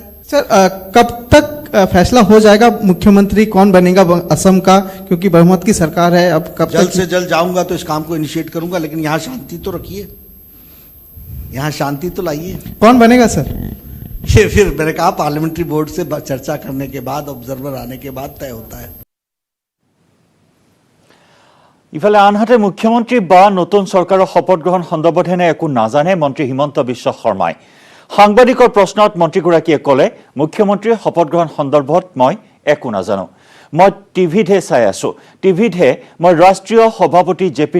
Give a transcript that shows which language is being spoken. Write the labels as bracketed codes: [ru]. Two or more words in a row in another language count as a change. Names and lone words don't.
[hi] सर कब तक फैसला हो जाएगा मुख्यमंत्री कौन बनेगा असम का, क्योंकि बहुमत की सरकार है, अब कब जल्द से जल्द जाऊंगा तो इस काम को इनिशिएट करूंगा, लेकिन यहाँ शांति तो रखिए, यहाँ शांति तो लाइए। कौन बनेगा सर? ये फिर मैंने कहा [en] parliamentary board [hi] से चर्चा करने के बाद, ऑब्जर्वर आने के बाद तय होता है। [as] ইফালে আনহাতে মুখ্যমন্ত্ৰী বা নতুন চৰকাৰৰ শপত গ্ৰহণ সন্দৰ্ভত হেনে একো নাজানে মন্ত্ৰী হিমন্ত বিশ্ব শৰ্মাই। সাংবাদিকৰ প্ৰশ্নত মন্ত্ৰীগৰাকীয়ে ক'লে, মুখ্যমন্ত্ৰীৰ শপত গ্ৰহণ সন্দৰ্ভত মই একো নাজানো, মই টিভিতহে চাই আছো, টিভিতহে মই ৰাষ্ট্ৰীয় সভাপতি জে.পি.